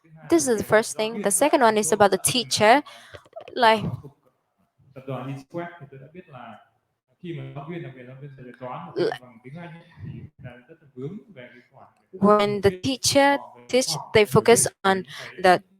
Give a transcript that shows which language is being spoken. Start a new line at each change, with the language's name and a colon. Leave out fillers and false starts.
English: This is the first thing. The second one is about the teacher. Like
Vietnamese: tập đoàn TECHFEST thì tôi đã biết là khi mà giáo viên, đặc biệt giáo viên dạy toán và dạy bằng tiếng Anh ấy, thì là rất là vướng về cái khoản
English: when the teacher teach, they focus on the